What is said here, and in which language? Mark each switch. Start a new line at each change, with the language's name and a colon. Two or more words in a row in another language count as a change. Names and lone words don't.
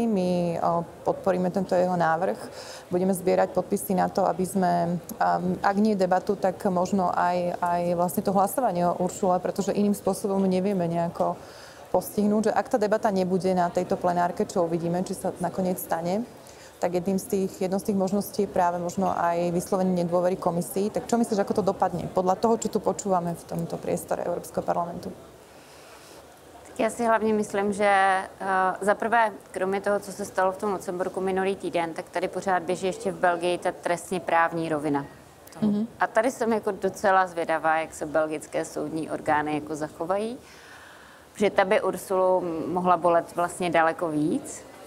Slovak: My podporíme tento jeho návrh. Budeme zbierať podpisy na to, aby sme, ak nie debatu, tak možno aj vlastne to hlasovanie o Uršule, pretože iným spôsobom nevieme nejako postihnúť, že ak tá debata nebude na tejto plenárke, čo uvidíme, či sa nakoniec stane, tak jednou z tých možností je práve možno aj vyslovenie nedôvery komisii. Tak čo myslíš, ako to dopadne? Podľa toho, čo tu počúvame v tomto priestore Európskeho parlamentu.
Czech: Já si hlavně myslím, že za prvé, kromě toho, co se stalo v tom Lucemburku minulý týden, tak tady pořád běží ještě v Belgii ta trestně právní rovina. Mm-hmm. A tady jsem jako docela zvědavá, jak se belgické soudní orgány jako zachovají, protože ta by Ursulu mohla bolet vlastně daleko víc.